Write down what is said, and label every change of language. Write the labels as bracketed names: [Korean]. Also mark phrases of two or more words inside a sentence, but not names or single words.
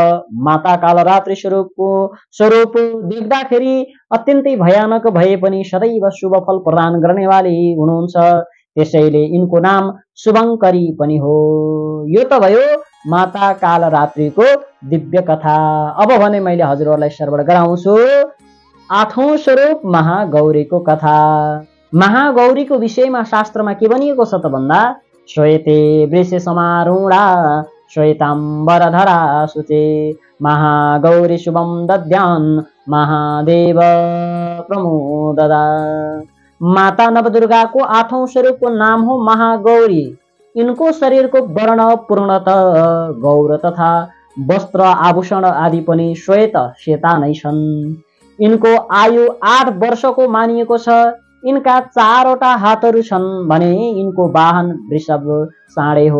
[Nepali] माता काल रात्रि स्वरूप देख्दाखेरि अत्यन्तै भयानक भए पनि सदैव शुभ फल प्रदान गर्नेवाली हुनुहुन्छ, त्यसैले यिनको नाम शुभङ्करी पनि हो। यो त भयो माता काल रात्रिको दिव्य कथा। अब भने मैले हजुरहरूलाई श्रवण गराउँछु 8औं स्वरूप महागौरीको कथा। महागौरीको विषयमा शास्त्रमा के भनिएको छ त भन्दा, [Sanskrit] श्वेते वृषे समारूढा श्वेताम्बरधरा शुचे महागौरी शुभम दद्यान् महादेव प्रमोददा। [Nepali] माता नवदुर्गाको 8औं स्वरूपको नाम हो महागौरी। इनको शरीरको वर्ण पूर्णतः गौर तथा वस्त्र आभूषण आदि पनि सेता नै छन्। इनको आयु 8 वर्षको मानिएको छ। इनका 4वटा हातहरू छन् भने इनको वाहन वृषभ साँडे हो।